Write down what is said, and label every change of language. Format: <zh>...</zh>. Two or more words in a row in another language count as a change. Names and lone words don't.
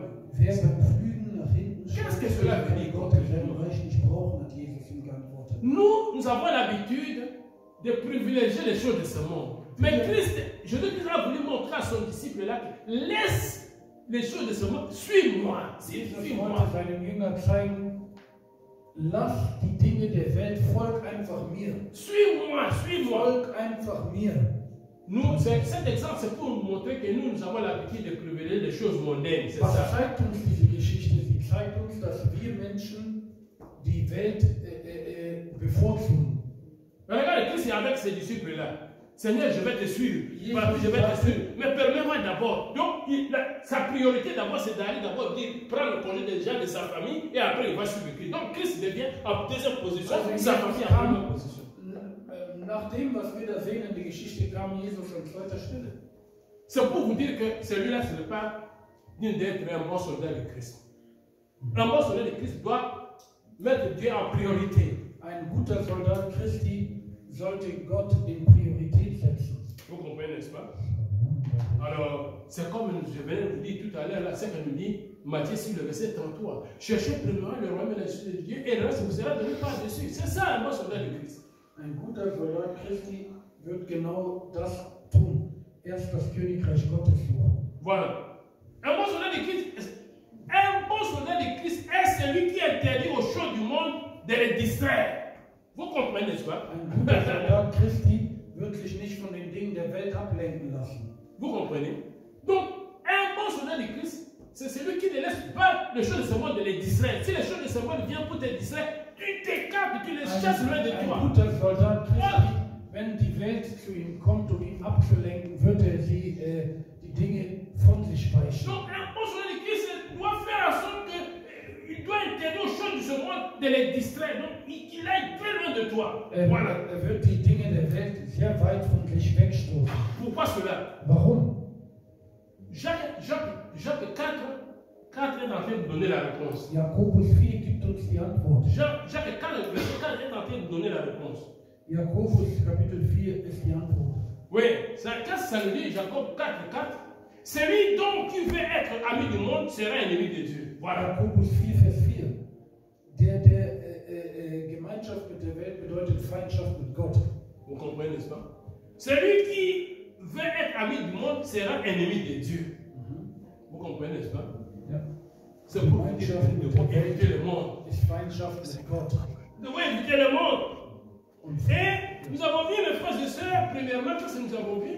<fr>Qu'est-ce que cela veut dire? Nous avons l'habitude de privilégier les choses de ce monde. Mais Christ, Jésus-Christ a voulu montrer à son disciple là que laisse les choses de ce monde, suis-moi.</fr> <de>Jesus wollte seinen Jüngern zeigen, lass die Dinge der Welt, folg einfach mir.</de> <fr>Suis-moi, suis-moi.</fr> <de>Folg einfach mir.</de> <fr>Nous, cet exemple, c'est pour nous montrer que nous avons l'habitude de privilégier les choses mondaines. C'est</fr> <de>Was</de> <fr>ça.</fr> <de>zeigt uns diese Geschichte? Sie zeigt uns, dass wir Menschen die Welt bevorzugen.</de> <fr>Regarde, Christ est avec ses disciples-là. Seigneur, je vais te suivre. Papi, je vais te suivre. Mais permets-moi d'abord. Donc, sa priorité d'abord, c'est d'aller d'abord prendre le congé des gens de sa famille et après il va suivre Christ. Donc, Christ devient en deuxième position, sa famille en première position.</fr> <de>Nach dem, was wir da sehen in der Geschichte, kam Jesus an zweiter Stelle.</de> <fr>C'est pour vous dire que celui-là, ce n'est pas digne d'être un bon soldat de Christ. Un bon soldat de Christ doit mettre Dieu en priorité.</fr> <de>Ein guter Soldat Christi sollte Gott in Priorität setzen.</de> <fr>Vous comprenez, n'est-ce pas? Alors, c'est comme je venais de vous dire tout à l'heure, là, c'est que nous dit Matthieu sur le verset 33. Cherchez premièrement le royaume et la justice de Dieu et le reste vous sera donné par-dessus. C'est ça un bon soldat de Christ.</fr> <de>Ein guter Soldat Christi wird genau das tun. Erst das Königreich Gottes suchen.</de> <fr>Voilà. Un bon soldat de Christ est celui qui interdit aux choses du monde de les distraire. Vous comprenez, n'est-ce pas?</fr> <de>Ein guter Soldat Christi wird sich nicht von den Dingen der Welt ablenken lassen.</de> <fr>Vous comprenez? Donc, un bon soldat de Christ, c'est celui qui ne laisse pas les choses de ce monde de les distraire. Si les choses de ce monde viennent pour te distraire, tu t'écartes, tu les chasses loin de toi.</fr> <de>Ein guter Soldat Christi, wenn die Welt zu ihm kommt, um ihn abzulenken, wird die Dinge von sich weichen.</de> <fr>Donc, un bon soldat de Christ doit faire en sorte qu'il doit interdire aux choses de ce monde de les distraire. Donc, il aille très loin de toi. Voilà.</fr> <de>Wird die Dinge der Welt sehr weit von sich wegstoßen.</de> <fr>Pourquoi cela?</fr> <de>Warum?</de> <fr>Jacques 4 est en train de donner la réponse.</fr> <de>Jakobus 4 gibt uns die Antwort.</de> <fr>Jacques 4, verset 4 est en train de donner la réponse.</fr> <de>Jakobus Kapitel 4 ist die Antwort.</de> <fr>Oui, qu'est-ce que ça veut dire, Jacob 4, 4? Celui donc qui veut être ami du monde sera ennemi de Dieu. Voilà.</fr> <de>Jakobus 4, Vers 4. Der Gemeinschaft mit der Welt bedeutet Feindschaft mit Gott.</de> <fr>Vous comprenez, n'est-ce pas? Celui qui veut être ami du monde sera ennemi de Dieu. Vous comprenez, n'est-ce pas? Ja. C'est pour éviter le monde.</fr> <de>Ist Feindschaft mit Gott.</de> <fr>Nous devons éviter le monde. Et nous avons vu, mes frères et sœurs, premièrement, qu'est-ce que nous avons vu?</fr>